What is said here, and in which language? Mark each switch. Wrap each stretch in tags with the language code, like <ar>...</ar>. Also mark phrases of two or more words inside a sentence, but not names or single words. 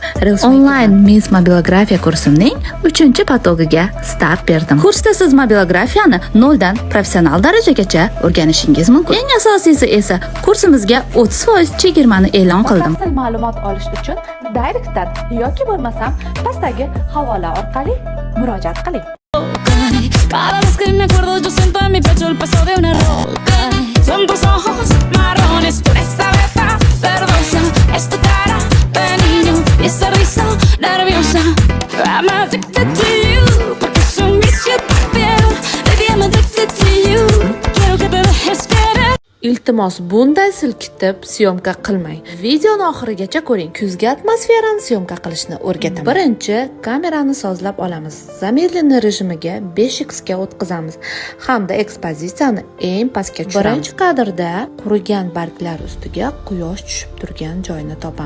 <uz>Onlayn Miss Mobilografiya kursimning 3-patologiga start berdim. Kursda siz mobilografiyani 0 dan professional darajagacha o'rganishingiz mumkin. Eng asosiysi esa kursimizga 30% chegirmani e'lon qildim. Ma'lumot olish uchun direktdan yoki bo'lmasam pastdagi havola orqali murojaat qiling.</uz> <es>Cada vez que me acuerdo yo siento en mi pecho el peso de una roca. Son tus ojos marrones, tu esa beta verdosa, es tu cara de niño y esa risa nerviosa.</es> <en>I'm addicted to you,</en> <es>porque es un vicio tu piel.</es> <en>Baby, I'm addicted to you.</en> <es>Quiero que te dejes querer.</es> <uz>Iltimos, bunday silkitib syomka qilmang. Videoni oxirigacha ko'ring. Kuzgi atmosferani syomka qilishni o'rgataman. Birinchi, kamerani sozlab olamiz. Zamirli rejimiga 5x ga o'tkazamiz hamda ekspozitsiyani eng pastga tushiramiz. Birinchi kadrda qurigan barglar ustiga quyosh tushib turgan joyni topamiz.</uz>